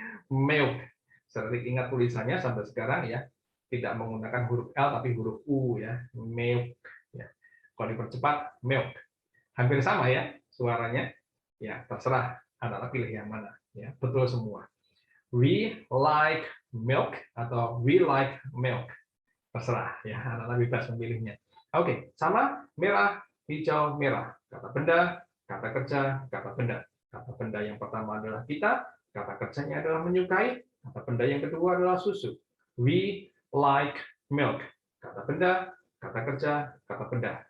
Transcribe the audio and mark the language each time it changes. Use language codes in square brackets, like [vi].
[id] milk. Sering ingat tulisannya sampai sekarang ya, tidak menggunakan huruf L tapi huruf U ya, milk. Ya. Kalau dipercepat milk. Hampir sama ya suaranya. Ya, terserah anak-anak pilih yang mana. Ya, betul semua. [en] We like milk [id] atau [en] we like milk. [id] Terserah ya, anak-anak bebas memilihnya. Oke, sama merah, hijau, merah. Kata benda, kata kerja, kata benda. Kata benda yang pertama adalah kita, kata kerjanya adalah menyukai, kata benda yang kedua adalah susu. [en] We like milk. [id] Kata benda, kata kerja, kata benda.